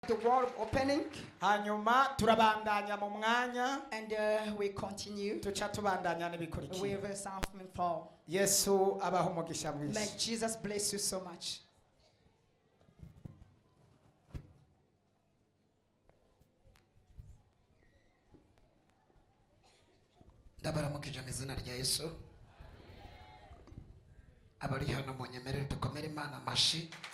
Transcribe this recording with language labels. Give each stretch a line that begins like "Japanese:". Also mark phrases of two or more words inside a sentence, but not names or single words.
English: The word opening.
Rundi: Hanyuma turabandanya mu mwanya.
English: And we continue.
Rundi: Tuca tubandanya n'ibikurikiye.
English: With something for.
Rundi: Yesu abaho umugisha mwinshi.
English: May Jesus bless you so much.
Rundi: Ndabaramukije mu izina rya Yesu. Abari hano mu nyemerere dukomere Imana amashi.